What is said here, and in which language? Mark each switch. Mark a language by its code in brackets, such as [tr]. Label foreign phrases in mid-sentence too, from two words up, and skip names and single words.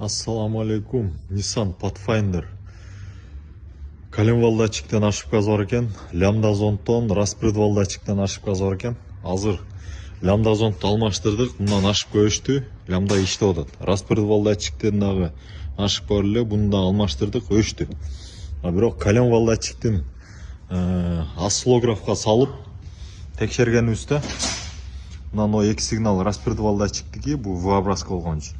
[ar] السلام عليكم. [ky] Nissan Pathfinder. Kalem валдачиктен ошибка бар екен. Лямда зондтон распред валдачиктен ошибка бар екен. Азыр лямда зондты алмаштырдык. Мындан ошибка өштү. Лямда иштеп атат. Распред валдачиктен дагы ошибка бар эле. Буну да алмаштырдык, өштү. Бирок калем валдачиктин осциллографка салып текшергенибизде мына эки сигнал распред валдачиктики бу V-образка болгон үчүн.